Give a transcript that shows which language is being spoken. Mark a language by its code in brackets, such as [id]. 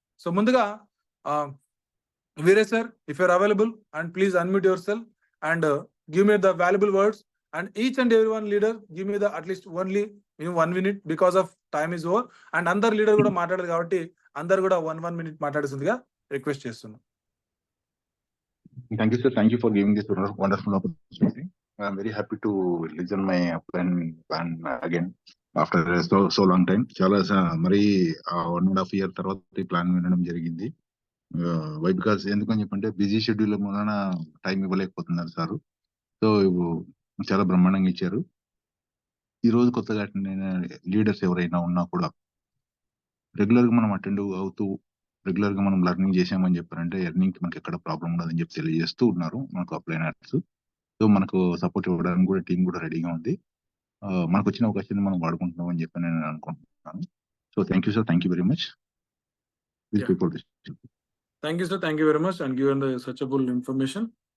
[en] so [te] ముందుగా వీరే [en] Sir, if you're available and please unmute yourself and give me the valuable words and each and every one leader give me the at least only 1 minute because of time is over. [te] And అందరు leader కూడా మాట్లాడారు కాబట్టి అందరు కూడా 1 minute మాట్లాడాల్సిందిగా request చేస్తున్నాం. [en] Thank you, sir. Thank you for giving this wonderful opportunity. I'm very happy to listen my plan again after so long time. [te] చాలా మరి 1.5 year తర్వాత ఈ ప్లాన్ వినడం జరిగింది. [en] why because [te] ఎందుకని చెప్పంటే బిజీ షెడ్యూల్ వలన టైం ఇవ్వలేకపోతున్నారు సార్. సో చాలా బ్రహ్మాండంగా ఇచ్చారు. ఈ రోజు కొత్తగా లీడర్స్ ఎవరైనా ఉన్నా కూడా రెగ్యులర్ గా మనం అటెండ్ అవుతూ రెగ్యులర్ గా మనం లెర్నింగ్ చేసామని చెప్పారంటే ఎర్నింగ్ కి మనకి ఎక్కడ ప్రాబ్లం ఉండదని చెప్పి తెలియజేస్తూ ఉన్నారు మనకు అప్లైనర్స్. సో మనకు సపోర్ట్ ఇవ్వడానికి కూడా టీం కూడా రెడీగా ఉంది. మనకు వచ్చిన అవకాశాన్ని మనం వాడుకుంటున్నాం అని చెప్పి నేను అనుకుంటున్నాను. [en] So thank you sir, thank you very much. Thank you, sir. Thank you very much and given the such a full information.